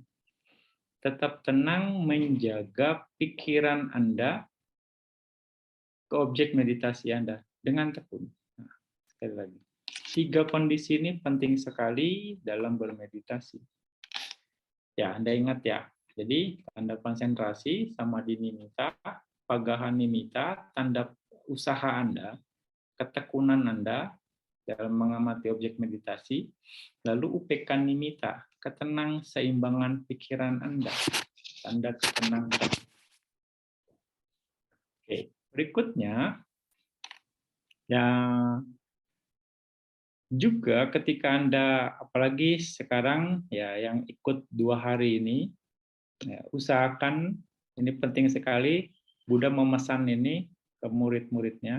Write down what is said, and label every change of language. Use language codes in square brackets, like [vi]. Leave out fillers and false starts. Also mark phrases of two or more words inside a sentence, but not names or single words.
[id] Tetap tenang menjaga pikiran Anda ke objek meditasi Anda dengan tekun. Nah, sekali lagi. 3 kondisi ini penting sekali dalam bermeditasi. Ya, Anda ingat ya. Jadi, tanda konsentrasi, [pi] samadhi nimitta, pagahanimitta, [id] tanda usaha Anda, ketekunan Anda dalam mengamati objek meditasi, lalu [pi] upekka nimitta, [id] ketenang seimbangan pikiran Anda, tanda ketenangan. Oke, berikutnya Ya, juga ketika Anda, apalagi sekarang ya yang ikut 2 hari ini, ya, usahakan, ini penting sekali, Buddha memesan ini ke murid-muridnya.